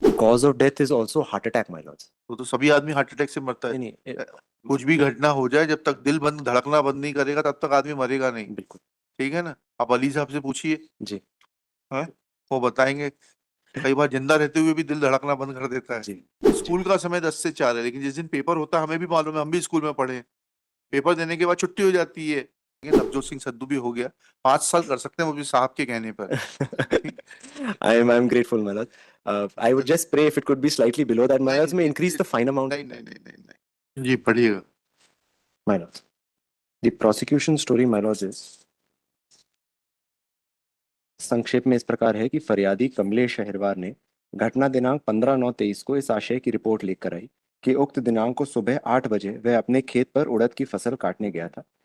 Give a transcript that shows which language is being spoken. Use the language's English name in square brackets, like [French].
[English] Cause of death is also heart attack, my lords. [Hindi] तो सभी आदमी हार्ट अटैक से मरता है। नहीं नहीं, कुछ भी घटना हो जाए, जब तक दिल बंद धड़कना बंद नहीं करेगा तब तक आदमी मरेगा नहीं। बिल्कुल ठीक है ना। आप अली साहब से पूछिए जी। है, वो बताएंगे। कई बार जिंदा रहते हुए भी दिल धड़कना बंद कर देता है। जी स्कूल का समय 10 से 4 है, लेकिन जिस दिन पेपर होता है, हमें भी मालूम है, हम भी स्कूल में पढ़े हैं, पेपर देने के बाद छुट्टी हो जाती है। लेकिन नवजोत सिंह सद्दू भी हो गया, 5 साल कर सकते हैं वो भी साहब के कहने पर। [English] I'm grateful, my lord. I would just pray if it could be slightly below that, my lords. May increase the fine amount. [Hindi] नहीं नहीं नहीं नहीं नहीं जी, पढ़िएगा। [English] My lords, the prosecution story, my lords, is [Hindi] संक्षेप में इस प्रकार है कि फरियादी कमलेश अहिरवार ने घटना दिनांक 15/9/23 को इस आशय की रिपोर्ट लेकर आई कि उक्त दिनांक को सुबह 8 बजे वह अपने खेत पर उड़द की फसल काटने गया था।